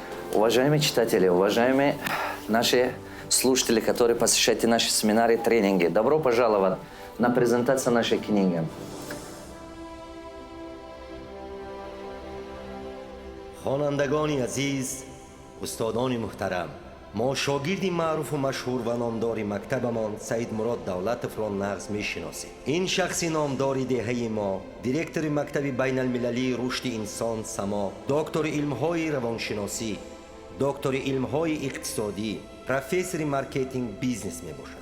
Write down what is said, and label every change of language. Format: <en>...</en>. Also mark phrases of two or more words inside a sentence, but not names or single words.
<ru>Уважаемые читатели, уважаемые наши слушатели, которые посещаете наши семинары и тренинги, добро пожаловать на презентацию нашей книги.</ru> <fa>خوانندگانی عزیز، استادان محترم، ما شاگردی معروف و مشهور و نامدار مکتبمان سید مراد دولتوف را نغز می‌شناسیم. این شخصی نامدار دهه ما، دیرکتور مکتب بین المللی رشد انسان سما، دکتر علم‌های روانشناسی، دکتر علم‌های اقتصادی، پروفسور</fa> <en>marketing business</en> <fa>میباشد.</fa>